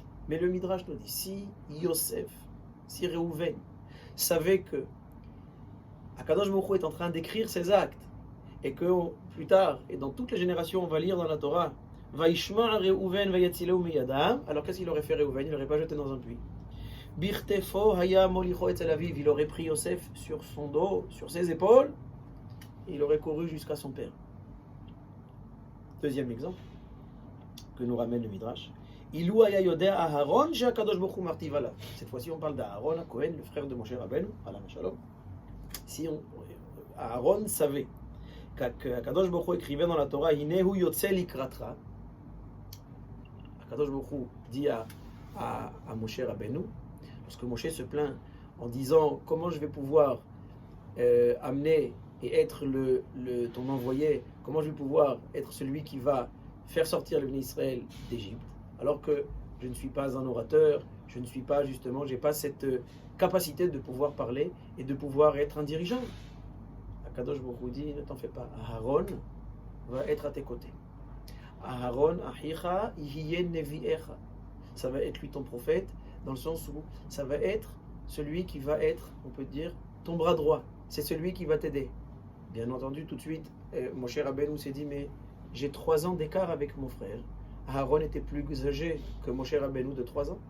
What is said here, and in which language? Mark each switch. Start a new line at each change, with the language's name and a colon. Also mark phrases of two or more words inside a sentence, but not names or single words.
French: Mais le Midrash nous dit, si Reuven savait que
Hebrew: הקדוש ברוך הוא
French: est en train d'écrire ses actes, et que plus tard, et dans toutes les générations, on va lire dans la Torah,
Hebrew: וישמע ראובן ויצילהו מידם,
French: alors qu'est-ce qu'il aurait fait Reuven? Il n'aurait pas jeté dans un puits.
Hebrew: בכתפו היה מוליכו אצל אביו.
French: Il aurait pris Yosef sur son dos, sur ses épaules, et il aurait couru jusqu'à son père. Deuxième exemple que nous ramène le Midrash.
Hebrew: אילו היה יודע אהרן שהקדוש ברוך הוא מכתיב עליו.
French: Cette fois-ci, on parle d'Aaron, Cohen, le frère de Moshe Rabbeinu,
Hebrew: עליו השלום.
French: Si Aaron savait qu'
Hebrew: הקדוש ברוך הוא
French: écrivait dans la Torah,
Hebrew: הנה הוא יוצא לקראתך. הקדוש ברוך הוא
French: dit à Moshe Rabbeinu, lorsque Moshe se plaint en disant comment je vais pouvoir amener et être ton envoyé, comment je vais pouvoir être celui qui va faire sortir le peuple d'Israël d'Égypte, alors que je ne suis pas un orateur, je ne suis pas justement, j'ai pas cette capacité de pouvoir parler et de pouvoir être un dirigeant.
Hebrew: הקדוש ברוך הוא
French: dit, ne t'en fais pas, Aaron va être à tes côtés.
Hebrew: אהרן אחיך יהיה נביאך.
French: Ça va être lui ton prophète, dans le sens où ça va être celui qui va être, on peut dire, ton bras droit. C'est celui qui va t'aider. Bien entendu, tout de suite, Moshe Rabbeinu s'est dit, mais j'ai 3 ans d'écart avec mon frère. Aaron était plus âgé que Moshe Rabbeinu de 3 ans.